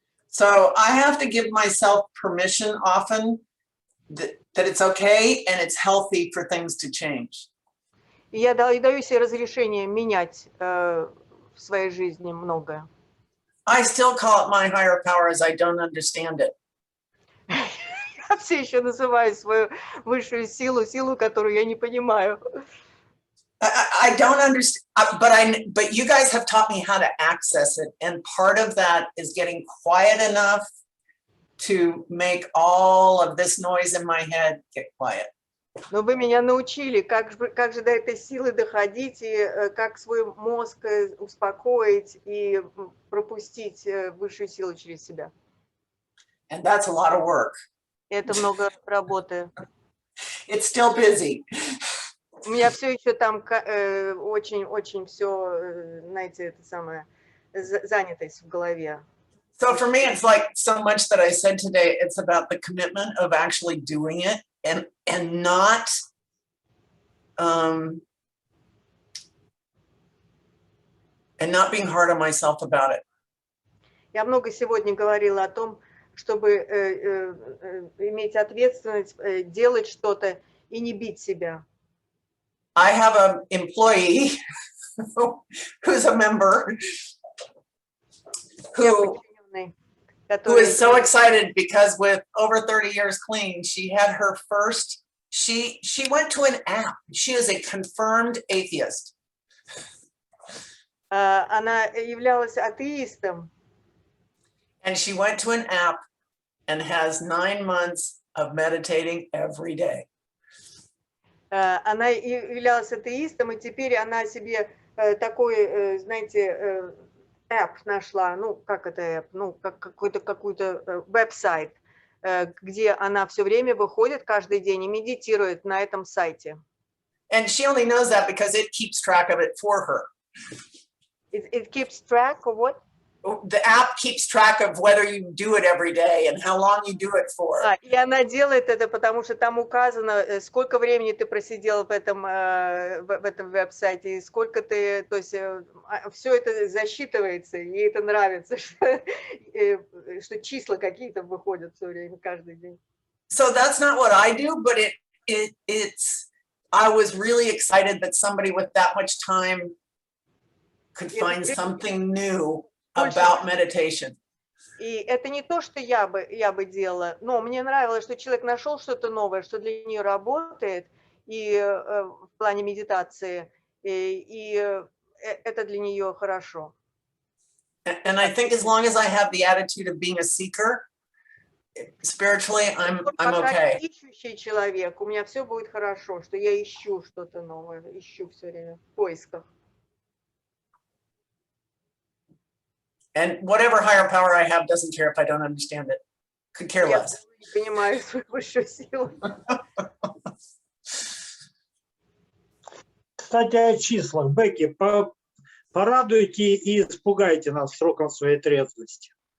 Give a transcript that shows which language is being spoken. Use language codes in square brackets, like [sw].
[en] So I have to give myself permission often that it's okay and it's healthy for things to change. [ru] И я даю себе разрешение менять в своей жизни многое. [en] I still call it my higher power as I don't understand it. [ru] Я все еще называю свою высшую силу, которую я не понимаю. [en] I don't understand, but you guys have taught me how to access it, and part of that is getting quiet enough to make all of this noise in my head get quiet. [ru] Но вы меня научили, как же до этой силы доходить, и как свой мозг успокоить и пропустить высшую силу через себя. [en] And that's a lot of work. [ru] Это много работы. [en] It's still busy. [ru] У меня все еще там очень все, знаете, это самое, занятость в голове. [en] So for me, it's like so much that I said today, it's about the commitment of actually doing it and not and not being hard on myself about it. [ru] Я много сегодня говорила о том, чтобы иметь ответственность, делать что-то и не бить себя. [en] I have an employee who's a member who is so excited because with over 30 years clean, she had her first, she went to an app. She is a confirmed atheist. [ru] Она являлась атеистом. [en] And she went to an app and has 9 months of meditating every day. [ru] Она являлась атеистом, и теперь она себе такой, знаете, app нашла, ну, как это app, ну, как какой-то веб-сайт, где она все время выходит каждый день и медитирует на этом сайте. [en] And she only knows that because it keeps track of it for her. It keeps track of what? The app keeps track of whether you do it every day and how long you do it for. [ru] И она делает это, потому что там указано, сколько времени ты просидел в этом веб-сайте, и сколько ты, то есть все это засчитывается, и ей это нравится, что числа какие-то выходят все время, каждый день. [en] So that's not what I do, but it's, I was really excited that somebody with that much time could find something new about meditation. [ru] И это не то, что я бы делала, но мне нравилось, что человек нашел что-то новое, что для нее работает, и в плане медитации, и это для нее хорошо. [en] And I think as long as I have the attitude of being a seeker, spiritually, I'm okay. [ru] Ищущий человек, у меня все будет хорошо, что я ищу что-то новое, ищу все время в поисках. [en] And whatever higher power I have doesn't care if I don't understand it. Could care less. [ru] Я не понимаю свою высшую силу. Кстати, о числах. Бэкки, порадуйте и испугайте нас сроком своей трезвости.